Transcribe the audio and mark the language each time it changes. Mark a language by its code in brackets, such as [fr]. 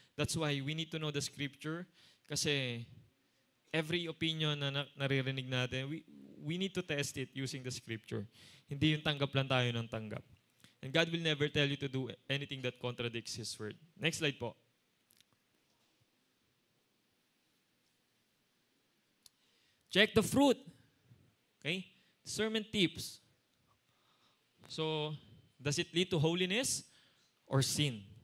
[en] That's why we need to know the Scripture [tl] kasi every opinion na naririnig natin, [en] we need to test it using the Scripture. [tl] Hindi yung tanggap lang tayo ng tanggap. [en] And God will never tell you to do anything that contradicts His Word. Next slide po. Check the fruit. Okay? Sermon tips. So, does it lead to holiness or sin?